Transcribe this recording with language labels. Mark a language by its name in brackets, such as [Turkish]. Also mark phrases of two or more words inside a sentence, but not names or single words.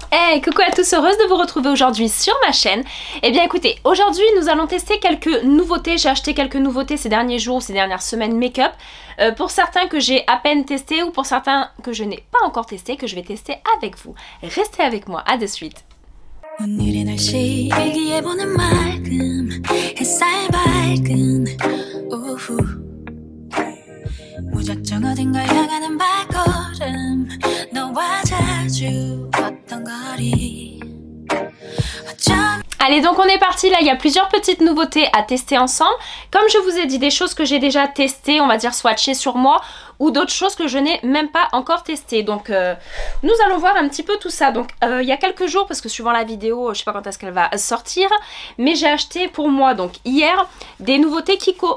[French] Hey, coucou à tous, heureuse de vous retrouver aujourd'hui sur ma chaîne. Eh bien écoutez, aujourd'hui nous allons tester quelques nouveautés. J'ai acheté quelques nouveautés ces derniers jours, ces dernières semaines make-up. Pour certains que j'ai à peine testé ou pour certains que je n'ai pas encore testé, que je vais tester avec vous. Restez avec moi, à de suite. [Korean] 오늘의 날씨 일기예보는 맑음 햇살 밝은 오후 무작정 어딘가 향하는 발걸음 너와 자주 걷던 거리 [French] Allez, donc on est parti, là il y a plusieurs petites nouveautés à tester ensemble. Comme je vous ai dit, des choses que j'ai déjà testées, on va dire swatchées sur moi, ou d'autres choses que je n'ai même pas encore testées. Donc nous allons voir un petit peu tout ça. Donc il y a quelques jours, parce que suivant la vidéo, je sais pas quand est-ce qu'elle va sortir, mais j'ai acheté pour moi, donc hier, des nouveautés Kiko.